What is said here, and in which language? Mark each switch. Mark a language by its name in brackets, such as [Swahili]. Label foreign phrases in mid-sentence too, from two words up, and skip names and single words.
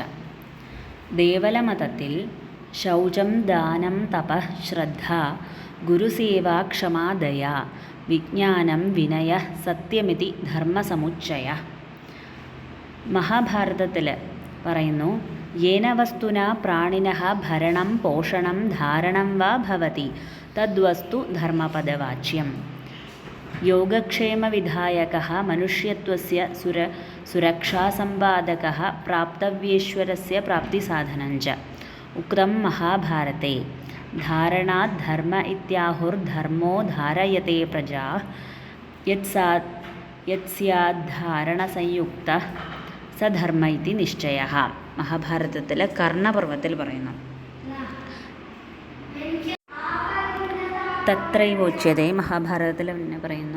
[Sanskrit] ദേവലമതത്തിൽ ശൗചം, ദാനം, തപഃ, ശ്രദ്ധ, ഗുരുസേവ, ക്ഷമാ, ദയ, വിജ്ഞാനം, വിനയ, സത്യമിതി ധർമ്മസമുച്ചയ. [Malayalam] മഹാഭാരതത്തിൽ പറയുന്നു, [Sanskrit] യേന വസ്തുന പ്രാണിനഃ ഭരണം, പോഷണം, ധാരണം വാ ഭവതി തദ്വസ്തു ധർമ്മപദവാച്യം. योगक्षेमविधायकः मनुष्यत्वस्य सुरक्षासम्पादकः प्राप्तव्येश्वरस्य प्राप्तिसाधनञ्च उक्तं महाभारते। धारणात् धर्म इत्याहुर्धर्मो धारयते प्रजाः [Malayalam] യത്സ്യാദ്ധാരണസംയുക്തഃ സധർമ്മ ഇതി നിശ്ചയഃ. മഹാഭാരതത്തിൽ കർണപർവത്തിൽ പറയുന്നു. തത്രൈവോച്യത്തെ മഹാഭാരതത്തിൽ പിന്നെ പറയുന്നു.